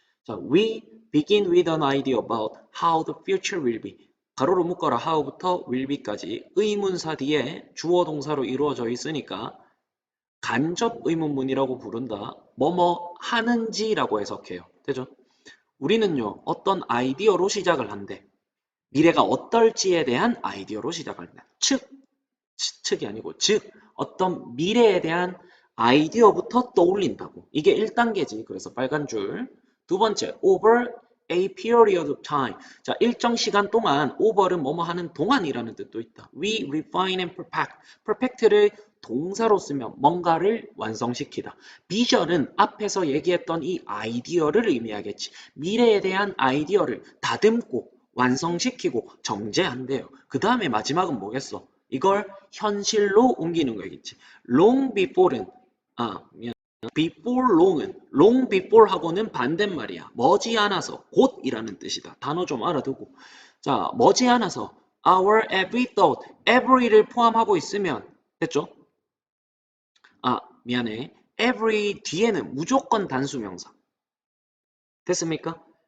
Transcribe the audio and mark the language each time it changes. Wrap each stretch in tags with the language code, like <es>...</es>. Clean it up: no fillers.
<en>자, we begin with an idea about how the future will be.</en> <ko>가로로 묶어라 how부터 will be까지 의문사 뒤에 주어 동사로 이루어져 있으니까 간접 의문문이라고 부른다. 뭐뭐 하는지라고 해석해요. 되죠? 우리는요, 어떤 아이디어로 시작을 한대. 미래가 어떨지에 대한 아이디어로 시작을 한다. 측이 아니고, 즉, 어떤 미래에 대한 아이디어부터 떠올린다고. 이게 1단계지. 그래서 빨간 줄.</ko> <en>두 번째, over a period of time.</en> <ko>자, 일정 시간 동안, over는 뭐뭐 하는 동안이라는 뜻도 있다.</ko> <en>We refine and perfect.</en> <ko>perfect를 동사로 쓰면 뭔가를 완성시키다. 비전은 앞에서 얘기했던 이 아이디어를 의미하겠지. 미래에 대한 아이디어를 다듬고 완성시키고 정제한대요. 그 다음에 마지막은 뭐겠어? 이걸 현실로 옮기는 거겠지. long before는 before long before 하고는 반대말이야. 머지않아서 곧이라는 뜻이다. 단어 좀 알아두고. 자, 머지않아서</ko> <en>our every thought,</en> <ko>every를 포함하고 있으면 됐죠? 미안해. every 뒤에는 무조건 단수명사. 됐습니까?</ko>